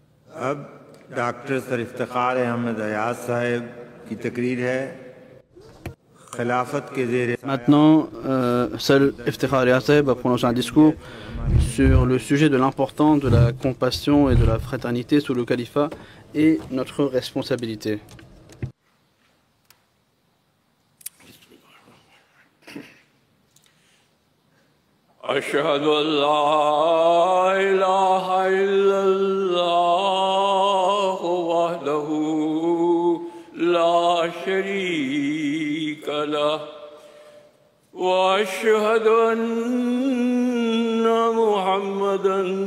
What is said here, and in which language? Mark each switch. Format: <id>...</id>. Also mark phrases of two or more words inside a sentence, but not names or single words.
<ur>اب ڈاکٹر سر افتخار احمد ایاز صاحب کی تقریر ہے خلافت کے زیر.</ur> <fr>Maintenant, Sir Iftikhar Ayaz Saheb va prononcer un discours sur le sujet de l'importance de la compassion et de la fraternité sous le califat et notre responsabilité.</fr> <ar>أشهد أن لا إله إلا الله وحده لا شريك له وأشهد أن محمدا</ar>